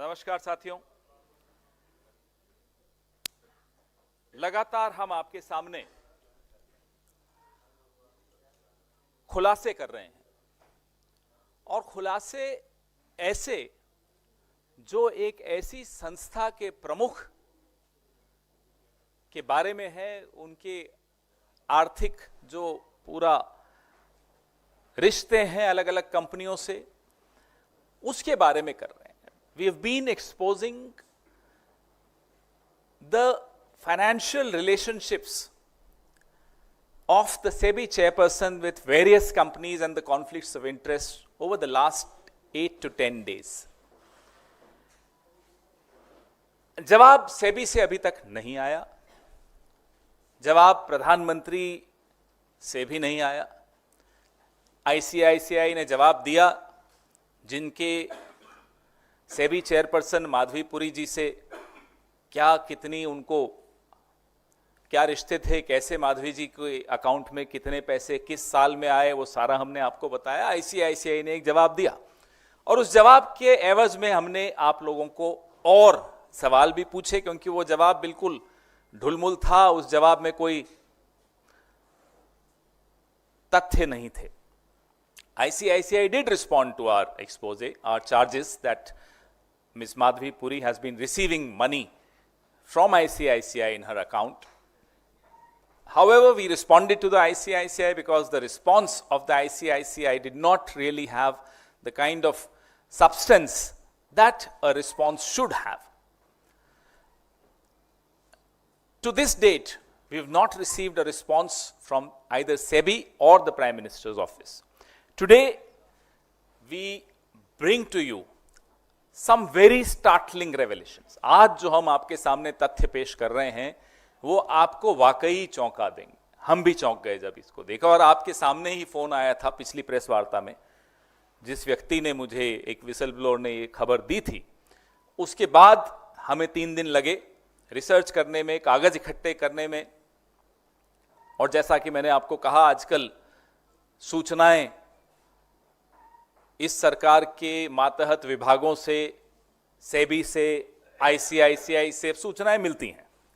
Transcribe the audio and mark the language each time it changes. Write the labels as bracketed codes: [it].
[hi] नमस्कार साथियों, लगातार हम आपके सामने खुलासे कर रहे हैं और खुलासे ऐसे जो एक ऐसी संस्था के प्रमुख के बारे में है, उनके आर्थिक जो पूरा रिश्ते हैं अलग अलग कंपनियों से, उसके बारे में कर रहे हैं। [en] We have been exposing the financial relationships of the SEBI chairperson with various companies and the conflicts of interest over the last 8 to 10 days. [hi] जवाब सेबी से अभी तक नहीं आया, जवाब प्रधानमंत्री से भी नहीं आया। आईसीआईसीआई ने जवाब दिया, जिनके सेबी चेयरपर्सन माधवी पुरी जी से कितनी उनको क्या रिश्ते थे, कैसे माधवी जी के अकाउंट में कितने पैसे किस साल में आए, वो सारा हमने आपको बताया। आईसीआईसीआई ने एक जवाब दिया और उस जवाब के एवज में हमने आप लोगों को और सवाल भी पूछे, क्योंकि वो जवाब बिल्कुल ढुलमुल था, उस जवाब में कोई तथ्य नहीं थे। [en] ICICI did respond to our expose, our charges that Ms. Madhavi Puri has been receiving money from ICICI in her account. However, we responded to the ICICI because the response of the ICICI did not really have the kind of substance that a response should have. To this date, we have not received a response from either SEBI or the Prime Minister's office. Today, we bring to you some very startling revelations. [hi] आज जो हम आपके सामने तथ्य पेश कर रहे हैं, वो आपको वाकई चौंका देंगे। हम भी चौंक गए जब इसको देखा, और आपके सामने ही फोन आया था पिछली प्रेस वार्ता में, जिस व्यक्ति ने मुझे, एक विसल ब्लोअर ने ये खबर दी थी। उसके बाद हमें 3 दिन लगे रिसर्च करने में, कागज इकट्ठे करने में, और जैसा कि मैंने आपको कहा, आजकल सूचनाएं इस सरकार के मातहत विभागों से, सेबी से, आईसीआईसीआई से सूचनाएं मिलती हैं।